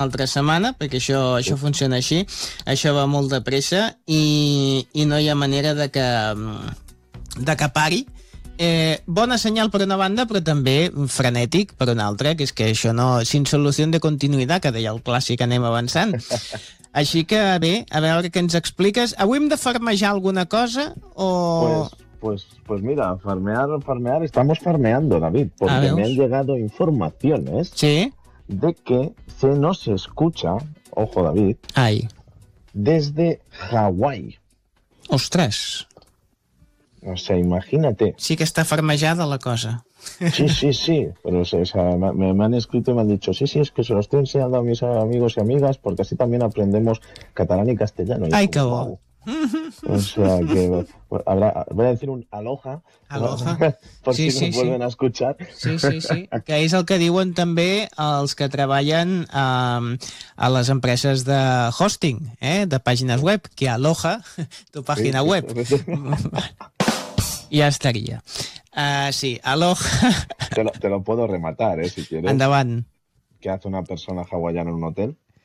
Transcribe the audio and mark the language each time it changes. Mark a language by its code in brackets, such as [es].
[ca] altra setmana, perquè això funciona així, això va molt de pressa i no hi ha manera de que pari. Bona senyal per una banda, però també frenètic per una altra, que és que això no, sin solució de continuïtat, que deia el clàssic, anem avançant. Així que bé, a veure què ens expliques. Avui hem de farmejar alguna cosa o... [es] Pues mira, farmear, estamos farmeando, David, porque me han llegado informaciones ¿sí? de que se nos escucha, ojo, David, ay, desde Hawái. Ostras. O sea, imagínate. [ca] Sí que está farmejada la cosa. Sí. [es] Pero me han escrito y me han dicho, sí, es que se lo estoy enseñando a mis amigos y amigas porque así también aprendemos catalán y castellano. Ay, qué guau. O sea que voy a decir un aloha, ¿no? Sí, si sí, vuelven sí. a escuchar. Sí. [ca] Que és el que diuen també els que treballen a les empreses de hosting, de pàgines web, que aloha tu pàgina web. Ja estaria. Sí, aloha. [es] Te lo puedo rematar, si quieres. [ca] Endavant. [es] ¿Qué hace una persona hawaiana en un hotel?